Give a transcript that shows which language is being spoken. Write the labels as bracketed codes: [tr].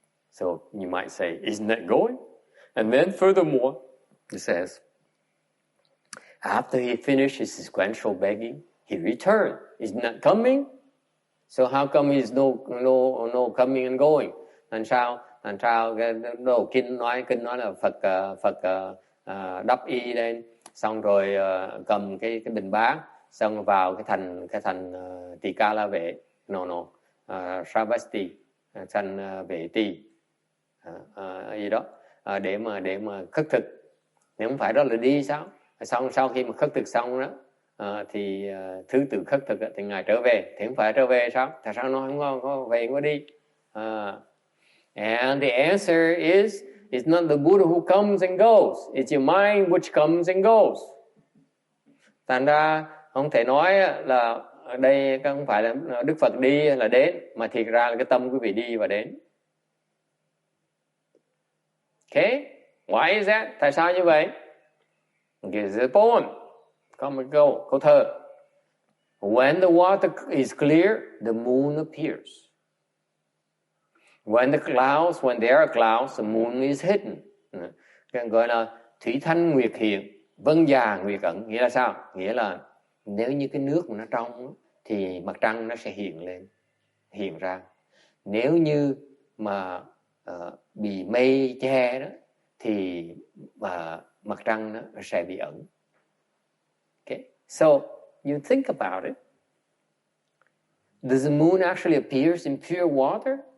[en] So you might say, isn't that going? And then furthermore, it says, after he finished his sequential begging, he returned. Isn't that coming? So how come he's no coming and going? [vi] Thành sao cái đầu kinh nói là Phật đắp y lên, xong rồi cầm cái bình bát, xong vào cái thành Tỳ Ca La Vệ, Shravasti, thành Vệ Tỳ, gì đó, để mà khất thực. Nếu không phải đó là đi sao? Xong sau khi mà khất thực xong đó, thì thứ tự khất thực thì ngài trở về. Thì không phải trở về sao? Tại sao nó không có về, không có đi? [en] And the answer is, it's not the Buddha who comes and goes. It's your mind which comes and goes. [vi] Thành ra không thể nói là ở đây không phải là Đức Phật đi là đến, mà thiệt ra là cái tâm quý vị đi và đến. [en] Okay? Why is that? [vi] Tại sao như vậy? [en] Here's the poem. Come and go. [vi] Câu thơ. [en] When the water is clear, the moon appears. When there are clouds, the moon is hidden. [vi] Gọi là thủy thanh nguyệt hiện, vân già nguyệt ẩn. Nghĩa là sao? Nghĩa là nếu như cái nước mà nó trong thì mặt trăng nó sẽ hiện ra. Nếu như mà bị mây che đó thì mặt trăng nó sẽ bị ẩn. [en] Okay, so you think about it. Does the moon actually appears in pure water?